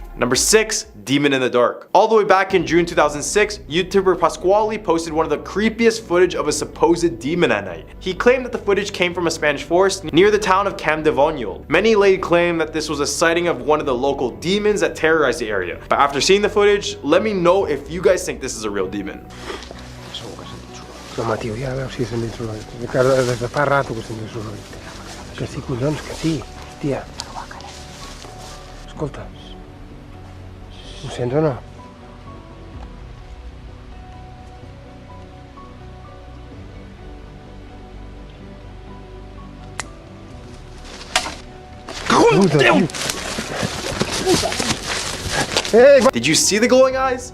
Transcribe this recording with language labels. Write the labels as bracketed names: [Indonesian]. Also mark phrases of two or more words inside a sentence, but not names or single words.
[English] Number 6, Demon in the Dark. All the way back in June 2006, YouTuber Pasquale posted one of the creepiest footage of a supposed demon at night. He claimed that the footage came from a Spanish forest near the town of Campdevonial. Many laid claim that this was a sighting of one of the local demons that terrorized the area. But after seeing the footage, let me know if you guys think this is a real demon. [Catalan] No, home, tio, ja veus si sent soroll. Des de fa rato que sent soroll. Que sí, collons, que sí, hòstia. Escolta, ho sents o no? [English] Did you see the glowing eyes?